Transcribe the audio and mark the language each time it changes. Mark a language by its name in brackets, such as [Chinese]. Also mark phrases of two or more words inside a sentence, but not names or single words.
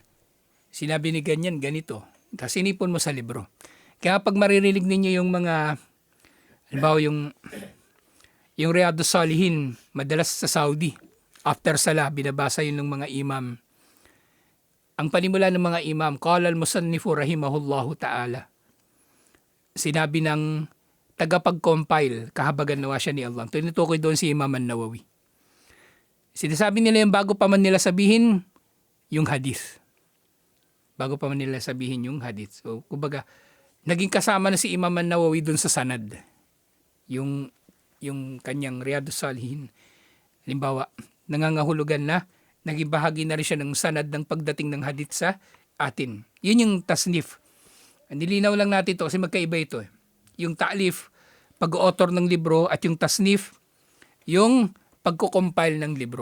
[Filipino] Sinabi ni ganyan, ganito. Tapos inipon mo sa libro. Kaya pag maririnig ninyo yung mga, halimbawa yung Riyadus Salihin, madalas sa Saudi, after sala, binabasa yun ng mga imam. Ang panimula ng mga imam, [Arabic] قال المصنف رحمه الله تعالى. [Filipino] Sinabi ng tagapag-compile, kahabagan nawa siya ni Allah. Tinutukoy doon si Imam an-Nawawi. Sinasabi nila yung bago pa man nila sabihin yung hadith. Bago pa man nila sabihin yung hadith. So, kumbaga, naging kasama na si Imam an-Nawawi doon sa sanad. Yung kanyang Riyadus Salihin. Halimbawa, nangangahulugan na, naging bahagi na rin siya ng sanad ng pagdating ng hadith sa atin. Yun yung tasnif. Nilinaw lang natin ito kasi magkaiba ito. Yung ta'lif, pag-author ng libro, at yung tasnif, yung pagko-compile ng libro.